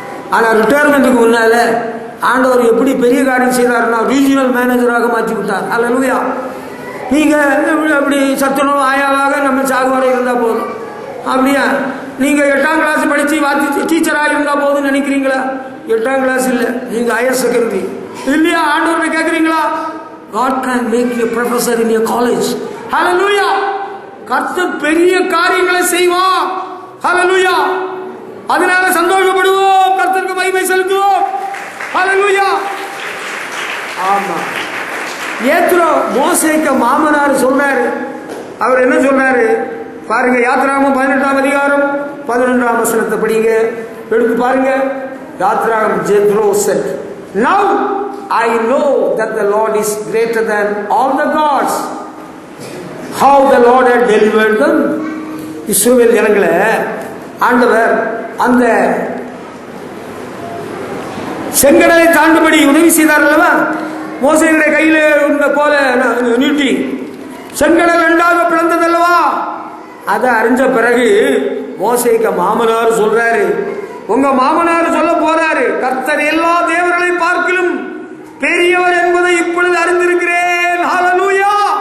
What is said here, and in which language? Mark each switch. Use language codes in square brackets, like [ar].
[ta] ஆனா ரிட்டையர்மெண்ட்டுக்கு முன்னால ஆண்டவர் எப்படி பெரிய காரியம் செய்தாருன்னா ரீஜினல் மேனேஜராக மாற்றி விட்டார். ஹல்லேலூயா. நீங்க அப்படி சத்துணவு ஆயாவாக நம்ம சாகுவரை இருந்தா போதும். அப்படியா? நீங்க 8ஆம் கிளாஸ் படிச்சு டீச்சராக இருந்தா போதும் நினைக்கிறீங்களா? 8ஆம் கிளாஸ் இல்ல, நீங்க ஹையர் செகண்டரி இல்லையா? ஆண்டவரை கேட்கறீங்களா? [en] God can make you a professor in your college. [ta] Hallelujah. கர்த்தர் பெரிய காரியங்களை செய்வார். ஹல்லேலூயா. அதனால சந்தோஷப்படுவோம், கர்த்தருக்கு மகிமை செலுத்துவோம். ஹல்லேலூயா. ஆமா. ஏத்ரோ மோசேக்கு மாமனார் சொல்றாரு. அவர் என்ன சொல்றாரு பாருங்க. யாத்ராகமம் 18ஆம் அதிகாரம் 11ஆம் வசனத்தை படிங்க, எடுத்து பாருங்க. யாத்ராகமம். [en] Jethro said, now I know that the Lord is greater than all the gods. How the Lord had delivered them. [ta] இஸ்ரவேல் ஜனங்களை ஆண்டவர் அந்த செங்கடலை தாண்டும்படி உதவி செய்தார் அல்லவா? மோசேயுடைய கையில இருந்த போல நீட்டி செங்கடல் 2ஆக பிளந்ததல்லவா? அதை அறிஞ்ச பிறகு மோசேக்கு மாமனார் சொல்றாரு, உங்க மாமனார் சொல்ல போறாரு, கர்த்தர் எல்லா தேவர்களை பார்க்கிலும் பெரியவர் என்பதை இப்பொழுது அறிந்திருக்கிறேன். ஹல்லேலூயா.